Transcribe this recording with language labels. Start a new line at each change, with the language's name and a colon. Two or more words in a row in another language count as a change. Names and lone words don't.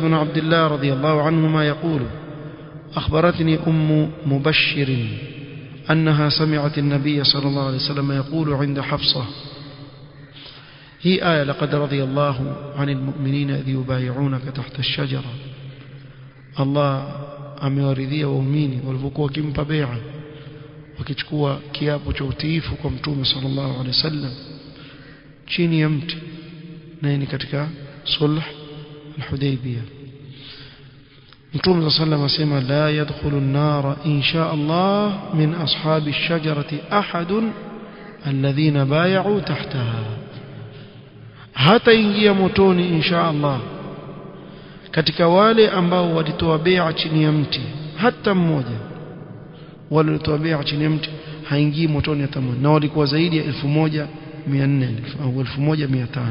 Arabic: بن عبد الله رضي الله عنهما يقول أخبرتني أم مبشر أنها سمعت النبي صلى الله عليه وسلم يقول عند حفصة هي آية لقد رضي الله عن المؤمنين إذ يبايعونك تحت الشجرة الله
Swahili: amewaridhia waumini walipokuwa wakimpa bai'a wakichukua kiapo cha utiifu kwa mtume
Arabic: صلى الله عليه وسلم
Swahili: chini ya mti na ni katika sulh al-Hudaybiyah mtume
Arabic: صلى الله عليه وسلم
Swahili: asema
Arabic: لا يدخل النار إن شاء الله من أصحاب الشجرة أحد الذين بايعوا تحتها
Swahili: hata ingia motoni
Arabic: إن شاء الله
Swahili: katika wale ambao walitoa bai'a chini ya mti hata mmoja wale walitoa bai'a chini ya mti haingii motoni hata mmoja na walikuwa zaidi ya 1400 au 1500